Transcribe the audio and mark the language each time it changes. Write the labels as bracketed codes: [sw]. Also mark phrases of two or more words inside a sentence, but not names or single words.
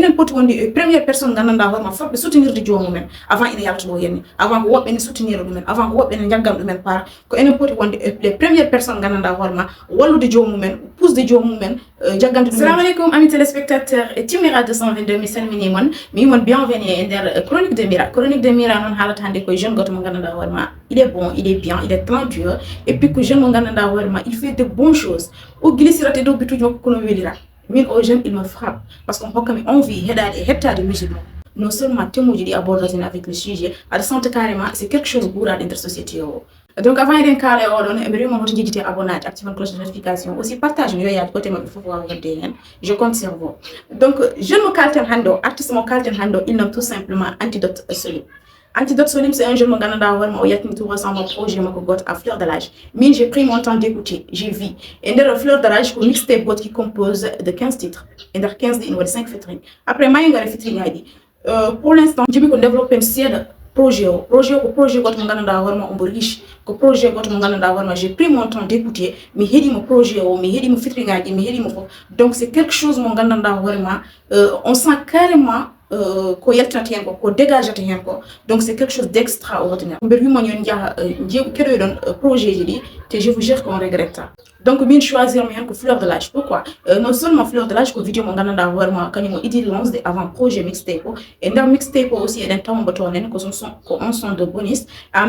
[ff] poti wonde [fr] première personne [ff] gandanɗa hoorema fotɓe soutenirde jomumen avant ina yaltoɗo henni avant ko woɓɓe ne soutenir ɗumen avant ko woɓɓe ne jaggam ɗumen part ko enen poti wonde [fr] les premières personnes [ff] gandanɗa hoorema wallude jomumen pusde jomumen jaggande ɗumen. [ar] السلام عليكم [fr] amis téléspectateurs et [ff] Timira 222 mi salmini mon mi wimon bienvenue e nder chronique de Mira. Chronique de Mira noon haalata hande koye jeune goto mo gandanɗa hoorema [fr] il est bon, il est bien, il est talentueux et puis que [ff] jeune mo gandanɗa hoorema [fr] il fait de bonnes choses [ff] o glissirate dow bituji makko kono welira min o jeune [fr] il me frappe parce qu'on [ff] hokkami envie heɗade e hettade musique mo [fr] non seulement [ff] temuji ɗi abordatene [fr] avec le sujet [ff] aɗa sente [fr] carrément c'est quelque chose [ff] ɓuuraɗo nder société o. Donc avant eɗen kaala e oɗon eɓe rewima hoto jejjite abonnade [fr] active cloche de notification aussi partage [ff] no yoyaade côté mabɓe fof wawa hedde hen [fr] je compte sur vous. [ff] Donc jeune mo kalten hande o artiste mo kalten hande o [fr] il nomme tout simplement [ff] Antidote Solim. Antidote Solim, [fr] c'est un jeune [ff] mo gandanɗa hoorema o yaltini [fr] tout récemment projet [ff] makko goto à fleur de l'âge. Min [fr] j'ai pris mon temps d'écouter, j'ai vu et [ff] nder fleur de l'âge ko mixtape goto [fr] qui compose de 15 titres et [ff] nder 15 ɗi ine waɗi 5 featuring après mayi ngara featuring ngaji [fr] pour l'instant [ff] jibi ko développé seeɗa projet o ko projet goto mo gandanɗa hoorema ombo riche ko projet goto mo gandanɗa hoorema [fr] j'ai pris mon temps d'écouter [ff] mi heeɗimo projet o mi heeɗimo featuring ngaji mi heeɗimo fof [fr] donc c'est quelque chose [ff] mo gandanɗa hoorema [fr] on sent carrément [ff] ko yaltinata hen ko dégageata hen ko [fr] donc c'est quelque chose d'extraordinaire. [ff] Mbeɗa wimon yon jaaha keɗoyɗon projet ji ɗi te [fr] je vous jure qu'on regrette ça. Donc min choisir [ff] mi hen ko fleur de l'âge. [fr] Pourquoi non seulement [ff] fleur de l'âge ko vidéo mo gandanɗa hoorema kañum o idi lancé avant projet mixtape o et nder mixtape o aussi eɗen tawmo toon hen ko on [fr] son de bonus [ff] en